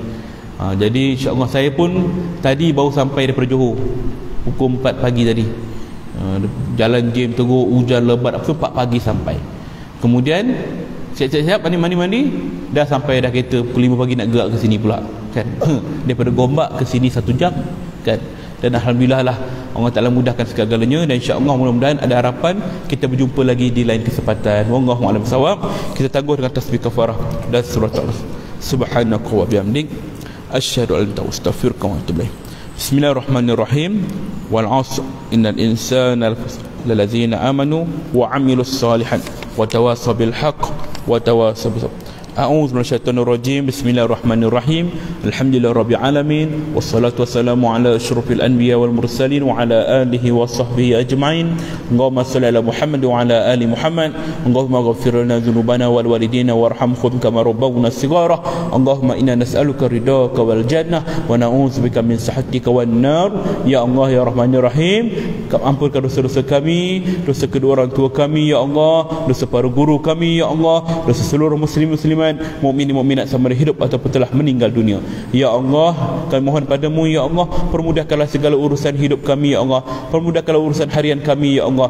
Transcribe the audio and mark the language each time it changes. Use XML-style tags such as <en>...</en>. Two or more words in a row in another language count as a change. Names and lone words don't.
<ms>Jadi</ms> <ar>إن شاء الله</ar> <ms>saya pun tadi baru sampai daripada Johor pukul 4 pagi tadi. Jalan jam teruk, hujan lebat, apa 4 pagi sampai. Kemudian siap-siap mandi, dah sampai dah kereta pukul 5 pagi nak gerak ke sini pula, kan. Daripada Gombak ke sini 1 jam, kan. Dan alhamdulillah lah Allah Ta'ala mudahkan segala-galanya, dan</ms> <ar>إن شاء الله</ar> <ms>mudah-mudahan ada harapan kita berjumpa lagi di lain kesempatan.</ms> <ar>والله أعلم بالصواب.</ar> <ms>Kita tangguh dengan tasbih kafarah dan surah Al-Asr.</ms> <ar>سبحانك وبحمدك أشهد أن لا إله إلا أنت أستغفرك وأتوب إليك. بسم الله الرحمن الرحيم. والعصر إن الإنسان الذين آمنوا وعملوا الصالحات وتواصوا بالحق وتواصوا بالصبر. أعوذ من الشيطان الرجيم. بسم الله الرحمن الرحيم. الحمد لله رب العالمين والصلاة والسلام على أشرف الأنبياء والمرسلين وعلى آله وصحبه أجمعين. اللهم صل على محمد وعلى آل محمد. اللهم اغفر لنا ذنوبنا وللوالدين وارحمهم كما ربونا صغارا. اللهم إنا نسألك رضاك والجنة ونعوذ بك من سخطك والنار. يا الله يا رحمن الرحيم,</ar> <ms>ampunkan dosa-dosa kami, dosa kedua orang tua kami</ms> <ar>يا الله,</ar> <ms>dosa para guru kami</ms> <ar>يا الله,</ar> <ms>dosa seluruh muslimin mukminin mukminat sama ada hidup ataupun telah meninggal dunia.</ms> <ar>يا الله,</ar> <ms>kami mohon padamu</ms> <ar>يا الله,</ar> <ms>permudahkanlah segala urusan hidup kami</ms> <ar>يا الله,</ar> <ms>permudahkanlah urusan harian kami ya Allah.</ms>